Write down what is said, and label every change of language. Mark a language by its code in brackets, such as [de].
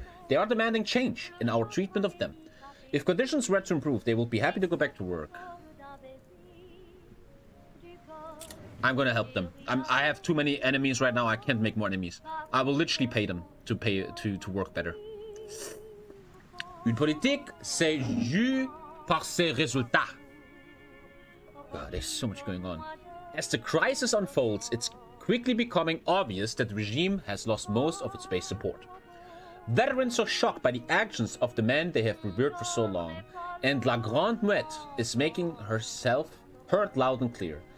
[en] They are demanding change in our treatment of them. If conditions were to improve, they will be happy to go back to work. I'm gonna help them. I have too many enemies right now. I can't make more enemies. I will literally pay them to work better. [fr] Une politique, c'est jugé par ses résultats. [en] God, there's so much going on. As the crisis unfolds, it's quickly becoming obvious that the regime has lost most of its base support. Veterans are shocked by the actions of the men they have revered for so long, and La Grande Muette is making herself heard loud and clear.